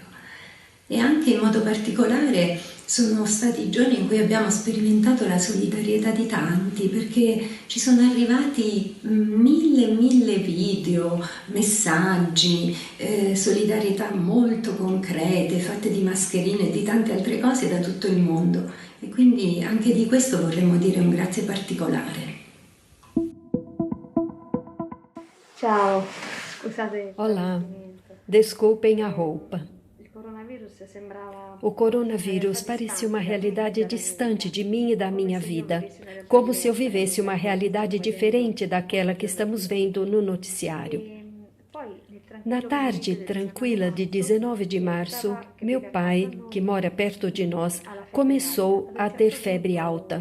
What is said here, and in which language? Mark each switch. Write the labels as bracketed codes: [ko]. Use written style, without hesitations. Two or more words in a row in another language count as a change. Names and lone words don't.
[it] E anche in modo particolare sono stati giorni in cui abbiamo sperimentato la solidarietà di tanti, perché ci sono arrivati mille video, messaggi, solidarietà molto concrete, fatte di mascherine e di tante altre cose da tutto il mondo. E quindi anche di questo vorremmo dire un grazie particolare. Ciao, scusate il [pt] Olá, [it] travestimento. [pt] desculpem a roupa. [it] Il coronavirus sembrava [pt] O coronavírus parecia uma realidade distante de mim e da minha vida, como se eu vivesse uma realidade diferente daquela que estamos vendo no noticiário. Na tarde tranquila de 19 de março, meu pai, que mora perto de nós, começou a ter febre alta.